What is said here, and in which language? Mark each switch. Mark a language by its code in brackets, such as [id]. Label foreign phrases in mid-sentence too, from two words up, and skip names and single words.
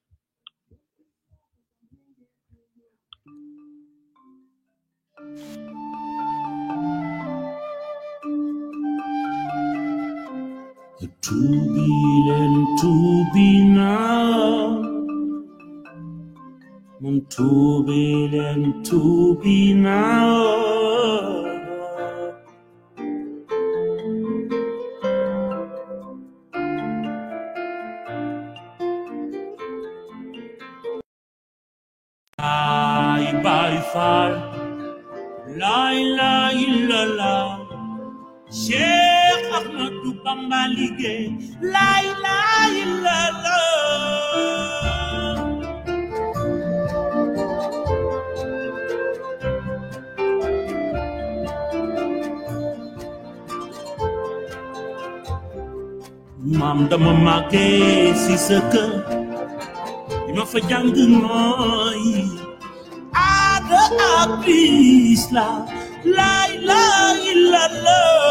[en] To be now, to be now. By far, [ar] لا إله إلا الله, Sheikh Ahmadou Bamba liggéey لا إله إلا الله [wo] maam dama màggee si sa kër bi ma fa jàng mooy aada ak Islam [ar] لا إله إلا الله